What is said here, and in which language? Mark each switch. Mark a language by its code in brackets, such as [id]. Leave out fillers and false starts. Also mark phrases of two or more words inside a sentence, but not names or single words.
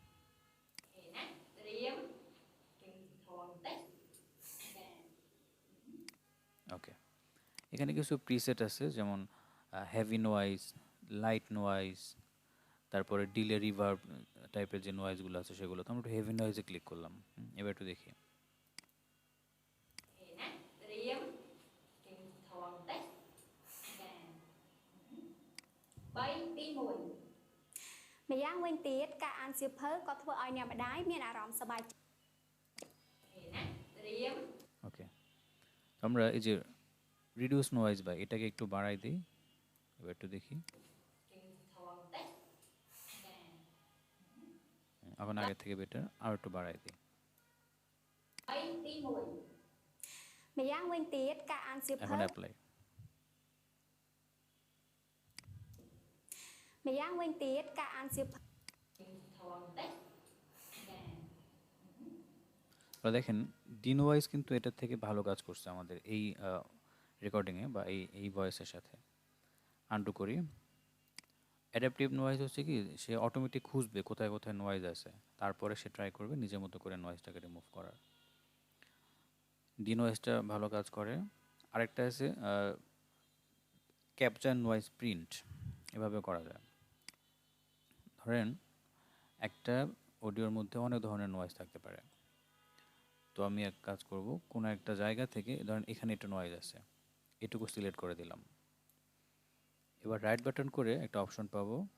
[bn] ওকে এখানে কিছু প্রিসেট আছে যেমন [en] heavy noise light noise [bn] তারপরে [en] delay reverb [bn] টাইপের যে নয়েজগুলো আছে সেগুলো তো আমরা একটু হেভি নয়েজে ক্লিক করলাম এবার একটু দেখি [km] ម្យ៉ាងវិញទៀតការអានសៀវភៅក៏ធ្វើឲ្យអ្នកម្ដាយមានអារម្មណ៍សប្បាយចិត្ត [bn] ওকে আমরা এই যে [en] reduce noise [bn] বা এটাকে একটু বাড়াই দিই এবার একটু দেখি এখন আগের থেকে বেটার আর একটু বাড়াই দিই [km] ម្យ៉ាងវិញទៀតការអានសៀវភៅ [bn] এখন অ্যাপ্লাই [km] ម្យ៉ាងវិញទៀតការអានសៀវភៅ [bn] দেখেন ডিনওয়াইজ কিন্তু এটার থেকে ভালো কাজ করছে আমাদের এই রেকর্ডিংয়ে বা এই ভয়েসের সাথে আন্ডু করি [en] adaptive noise [bn] হচ্ছে কি সে অটোমেটিক খুঁজবে কোথায় কোথায় নয়েজ আছে তারপরে সে ট্রাই করবে নিজের মতো করে নয়েজটাকে রিমুভ করার ডিনওয়েজটা ভালো কাজ করে আরেকটা আছে [en] capture noise print [bn] এভাবে করা যায় ধরেন একটা অডিওর মধ্যে অনেক ধরনের নয়েজ থাকতে পারে তো আমি এক কাজ করব কোনো একটা জায়গা থেকে ধরেন এখানে একটা নয়েজ আছে এটুকু সিলেক্ট করে দিলাম এবার [en] right button [bn] করে একটা অপশন পাবো